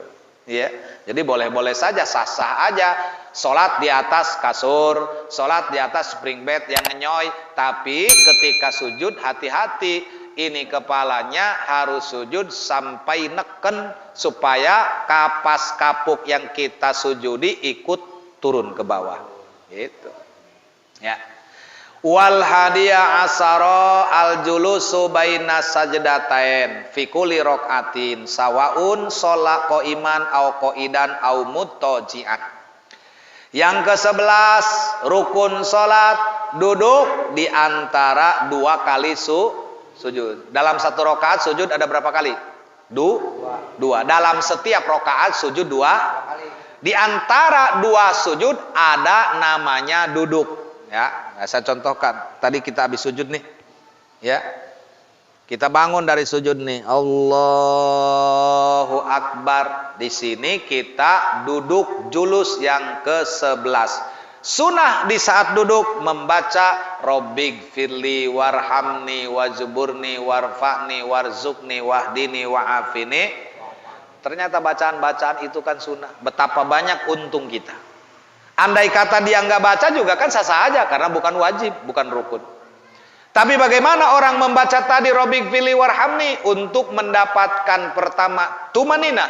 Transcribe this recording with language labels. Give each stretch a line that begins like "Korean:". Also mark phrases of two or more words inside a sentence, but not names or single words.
Indonesian: Ya, jadi boleh-boleh saja, sah-sah aja sholat di atas kasur, sholat di atas
English: spring bed
Indonesian: yang ngenyoy. Tapi ketika sujud hati-hati, ini kepalanya harus sujud sampai neken supaya kapas kapuk yang kita sujudi ikut turun ke bawah. Gitu.
Arabic: Ya. والحادي عشر الجلوس بين السجدتين في كل ركعة سواء صلى قائما أو قاعدا أو متكئا.
Indonesian: Yang ke-11 rukun salat duduk di antara 2 kali sujud. Dalam 1 rakaat sujud ada berapa kali? 2. Dalam setiap rakaat sujud 2 kali. Di antara 2 sujud ada namanya duduk. Ya, saya contohkan. Tadi kita habis sujud nih. Ya. Kita bangun dari sujud nih.
Arabic: الله أكبر.
Indonesian: Di sini kita duduk julus yang ke-11. Sunnah di saat duduk membaca
Arabic: رب اغفر لي وارحمني واجبرني وارفعني وارزقني واهدني وعافني.
Indonesian: Ternyata bacaan-bacaan itu kan sunnah. Betapa banyak untung kita. Andai kata dia nggak baca juga kan sah-sah aja, karena bukan wajib, bukan rukun. Tapi bagaimana orang membaca tadi
Arabic: رب اغفر لي وارحمني
Indonesian: untuk mendapatkan pertama tumanina?